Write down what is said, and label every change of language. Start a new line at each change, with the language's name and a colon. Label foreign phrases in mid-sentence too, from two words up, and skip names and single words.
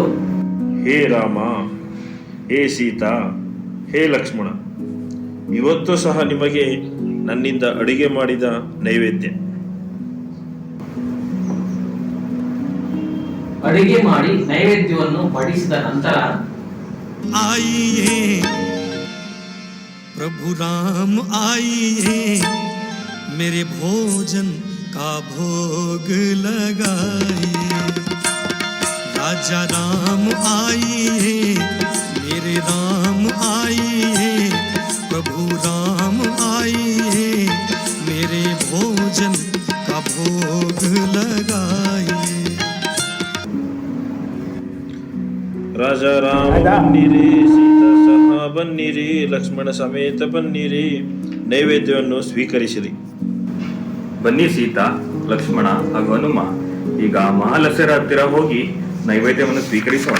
Kannada: ಹೇ ರಾಮ, ಹೇ ಸೀತಾ, ಹೇ ಲಕ್ಷ್ಮಣ, ಇವತ್ತು ಸಹ ನಿಮಗೆ ನನ್ನಿಂದ ಅಡಿಗೆ ಮಾಡಿದ ನೈವೇದ್ಯ. ಅಡಿಗೆ ಮಾಡಿ ನೈವೇದ್ಯವನ್ನು ಬಡಿಸಿದ ನಂತರ
Hindi: आइए, प्रभु राम आइए, मेरे भोजन का भोग लगाइए. राजा राम आइए, मेरे राम आइए, प्रभु राम आइए, मेरे भोजन का भोग लगाइए.
Kannada: ರಾಜ ರಾಮ ಬನ್ನಿರಿ, ಸೀತಾ ಸಹ ಬನ್ನಿರಿ, ಲಕ್ಷ್ಮಣ ಸಮೇತ ಬನ್ನಿರಿ, ನೈವೇದ್ಯವನ್ನು ಸ್ವೀಕರಿಸಿರಿ. ಬನ್ನಿ ಸೀತಾ, ಲಕ್ಷ್ಮಣ ಹಾಗೂ ಹನುಮ, ಈಗ ಮಹಾಲಸ್ಯರ ಹತ್ತಿರ ಹೋಗಿ ನೈವೇದ್ಯವನ್ನು ಸ್ವೀಕರಿಸೋಣ.